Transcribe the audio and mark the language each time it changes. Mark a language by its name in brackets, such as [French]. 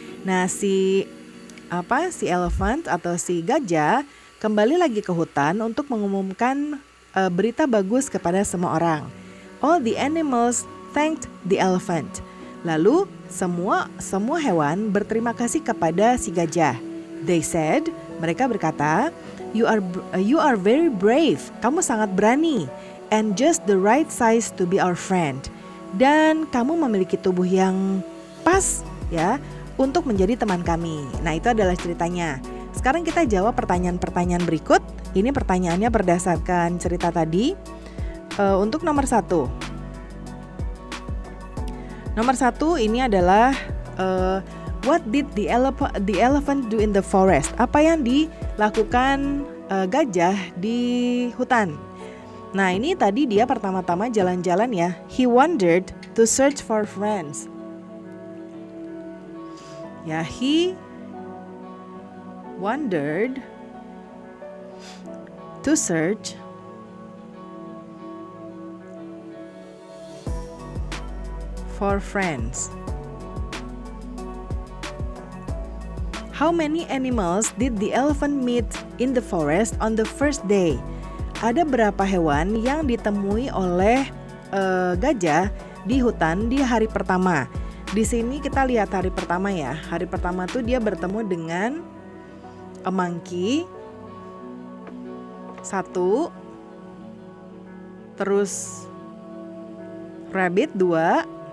[Indonesian] Nah, si elephant atau si gajah kembali lagi ke hutan untuk mengumumkan berita bagus kepada semua orang. [English] All the animals thanked the elephant. [Indonesian] Lalu semua hewan berterima kasih kepada si gajah. [English] They said, [Indonesian] mereka berkata, [English] you are very brave. [Indonesian] Kamu sangat berani. [English] And just the right size to be our friend. [Indonesian] Dan kamu memiliki tubuh yang pas ya untuk menjadi teman kami. Nah, itu adalah ceritanya. Sekarang kita jawab pertanyaan-pertanyaan berikut. Ini pertanyaannya berdasarkan cerita tadi. Untuk nomor 1. Nomor 1 ini adalah [English] what did the elephant do in the forest? [Indonesian] Apa yang dilakukan gajah di hutan? Nah, ini tadi dia pertama-tama jalan-jalan ya. [English] He wandered to search for friends. Ya, he wandered to search for friends. How many animals did the elephant meet in the forest on the first day? [Indonesian] Ada berapa hewan yang ditemui oleh gajah di hutan di hari pertama? Di sini kita lihat hari pertama ya. Hari pertama tuh dia bertemu dengan a monkey 1, terus rabbit 2,